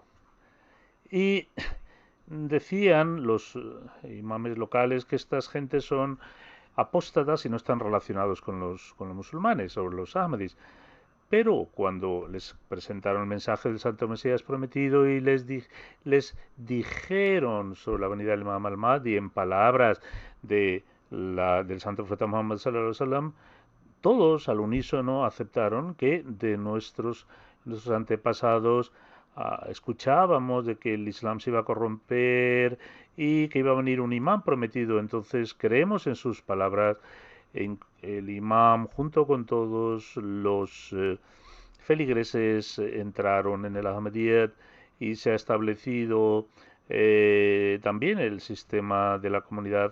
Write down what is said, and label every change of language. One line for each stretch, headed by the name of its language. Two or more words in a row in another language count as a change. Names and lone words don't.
Spanish: Y decían los imames locales que estas gentes son apóstatas y no están relacionados con los musulmanes o los ahmadis. Pero cuando les presentaron el mensaje del Santo Mesías prometido y les dijeron sobre la venida del Imam al-Mahdi en palabras del Santo Profeta Muhammad
Arabic: صلى الله عليه وسلم,
Spanish: todos al unísono aceptaron que de nuestros antepasados escuchábamos de que el Islam se iba a corromper y que iba a venir un imam prometido. Entonces creemos en sus palabras. El imam, junto con todos los feligreses, entraron en el Ahmadiyyat y se ha establecido también el sistema de la comunidad.